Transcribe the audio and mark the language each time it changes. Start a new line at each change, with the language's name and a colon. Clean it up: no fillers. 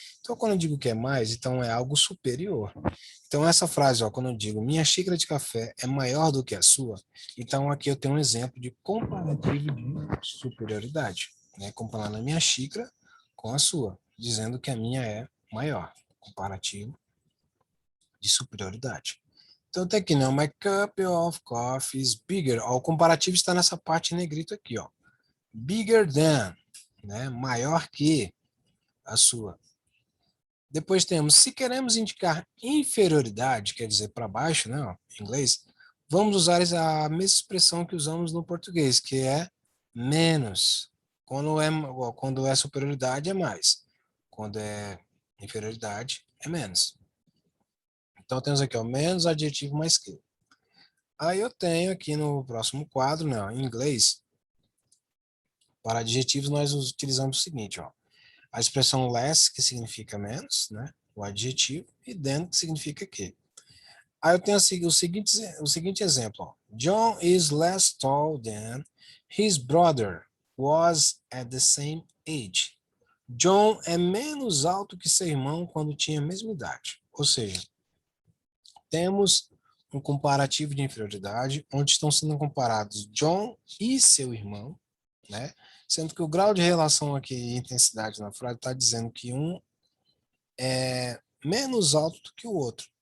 Portuguese: Então, quando eu digo que é mais, então é algo superior. Então, essa frase, ó, quando eu digo minha xícara de café é maior do que a sua, então aqui eu tenho um exemplo de comparativo de superioridade, né? Comparando a minha xícara com a sua, dizendo que a minha é maior. Comparativo de superioridade. Então tem aqui, né?
English: My cup of coffee is bigger.
Portuguese: Ó, o comparativo está nessa parte em negrito aqui, ó.
English: Bigger than,
Portuguese: né? Maior que a sua. Depois temos, se queremos indicar inferioridade, quer dizer para baixo, né? Ó, em inglês, vamos usar a mesma expressão que usamos no português, que é menos. Quando é superioridade, é mais. Quando é inferioridade, é menos. Então temos aqui, ó, menos adjetivo mais que. Aí eu tenho aqui no próximo quadro, né, ó, em inglês, para adjetivos nós utilizamos o seguinte, ó, a expressão less, que significa menos, né, o adjetivo, e than, que significa que. Aí eu tenho o seguinte exemplo, ó,
English: John is less tall than his brother was at the same age.
Portuguese: John é menos alto que seu irmão quando tinha a mesma idade. Ou seja, temos um comparativo de inferioridade, onde estão sendo comparados John e seu irmão, né? Sendo que o grau de relação aqui e intensidade na frase está dizendo que um é menos alto do que o outro.